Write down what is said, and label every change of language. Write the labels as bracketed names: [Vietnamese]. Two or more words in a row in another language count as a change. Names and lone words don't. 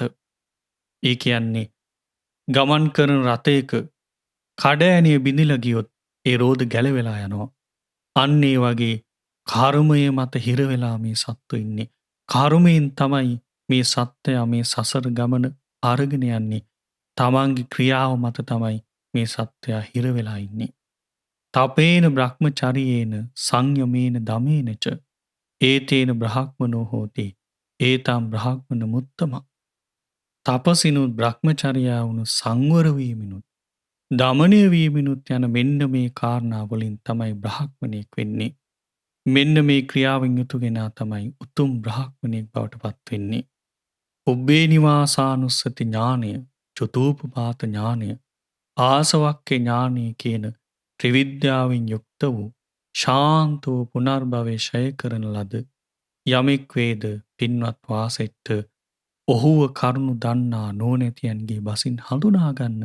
[Sinhala] ඒ කියන්නේ ගමන් කරන රථයක කඩ ඇනිය බිඳිලා ගියොත් ඒ රෝද ගැලවෙලා යනවා. අන්න ඒ වගේ කර්මය මත හිර වෙලා මේ සත්තු ඉන්නේ. කර්මයෙන් තමයි මේ සත්‍යයා මේ සසර ගමන අරගෙන යන්නේ. තමන්ගේ ක්‍රියාව මත තමයි මේ සත්‍යයා හිර වෙලා ඉන්නේ. [Pali] තපේන බ්‍රහ්මචරියේන සංයමේන දමේනච ඒතේන බ්‍රහ්මනෝ හෝති. ඒතම් බ්‍රහ්මන මුත්තම. [Sinhala] තපසිනුත් බ්‍රහ්මචර්යාවුණු සංවරවීමිනුත් දමනය වීමිනුත් යන මෙන්න මේ කාරණාවලින් තමයි බ්‍රහ්මණයෙක් වෙන්නේ. මෙන්න මේ ක්‍රියාවෙන් යුතුගෙනා තමයි උතුම් බ්‍රහ්මණයෙක් බවට පත්වෙන්නේ. ඔබ්බේ නිවාසානුස්සති ඥානය, චුතූපපාත ඥානය, ආසවක්්‍ය ඥානය කියන ත්‍රිවිද්‍යාවෙන් යුක්ත වූ ශාන්තෝ පුනර්භවය ෂය කරන ලද යමෙක් වේද පින්වත් වාසෙට්ට ඔහුව කරුණු දන්නා නෝනැතියන්ගේ බසින් හඳුනාගන්න.